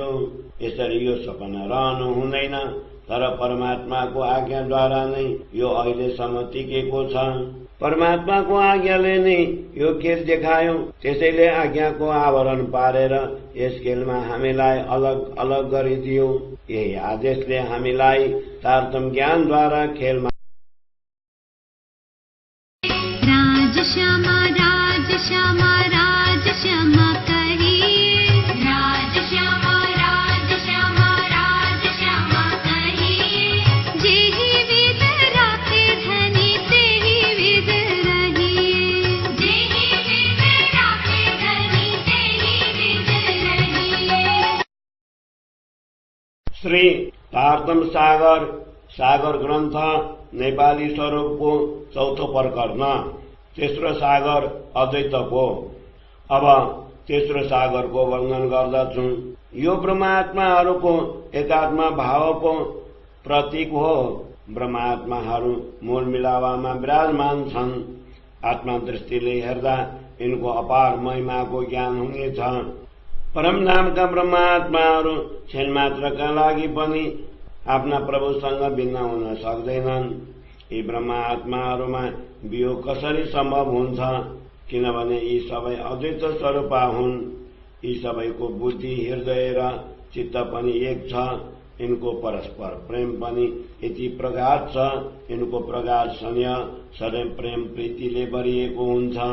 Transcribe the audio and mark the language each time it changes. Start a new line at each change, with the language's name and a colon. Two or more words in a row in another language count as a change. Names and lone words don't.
Nepali: यसरी यो सपना रहनु हुँदैन, तर परमात्माको आज्ञाद्वारा नै यो अहिलेसम्म टिकेको छ। परमात्माको आज्ञाले नै यो खेल देखायो। त्यसैले आज्ञाको आवरण पारेर यस खेलमा हामीलाई अलग अलग गरिदियो। यही आदेशले हामीलाई तारतम ज्ञानद्वारा खेलमा
Hindi: राज श्यामा राज श्यामा राज श्यामा कहिए, राज श्यामा राज श्यामा राज श्यामा कहिए। जेहि विद राखे धनी तेहि विद रहिए, जेहि विद राखे धनी तेहि विद रहिए।
Nepali: श्री तारतम सागर ग्रन्थ नेपाली स्वरूपको चौथो प्रकरण। तेस्रो सागर अद्वैतको। अब तेस्रो सागरको वर्णन गर्दछु। यो ब्रह्मात्माहरूको एकात्म भावको प्रतीक हो। ब्रह्मात्माहरू मूल मिलावामा विराजमान छन्। आत्मा दृष्टिले हेर्दा यिनको अपार महिमाको ज्ञान हुनेछ। परमधामका ब्रह्मात्माहरू क्षण मात्रका लागि पनि आफ्ना प्रभुसँग भिन्न हुन सक्दैनन्। यी ब्रह्म आत्माहरूमा वियोग कसरी सम्भव हुन्छ? किनभने यी सबै अद्वैत स्वरूप हुन्। यी सबैको बुद्धि, हृदय र चित्त पनि एक छ। इनको परस्पर प्रेम पनि यति प्रगाढ छ। इनको प्रगाढ स्नेह सदैव प्रेम प्रीतिले भरिएको हुन्छ।